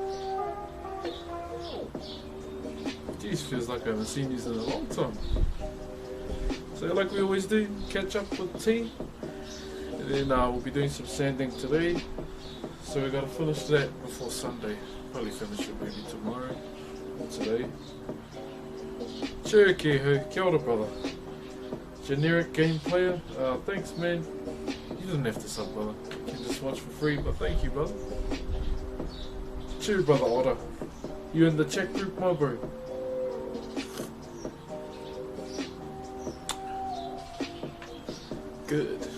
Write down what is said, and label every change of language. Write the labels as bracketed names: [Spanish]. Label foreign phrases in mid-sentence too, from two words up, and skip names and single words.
[English] Jeez, feels like I haven't seen you in a long time. So like we always do, catch up with tea. And then we'll be doing some sanding today. So we gotta finish that before Sunday. Probably finish it maybe tomorrow or today. Chur Keho, [Māori] kia ora [English] brother. Generic game player, thanks man. You didn't have to sub brother, you can just watch for free, but thank you brother. Chur brother Otter, you in the chat group my bro? Good.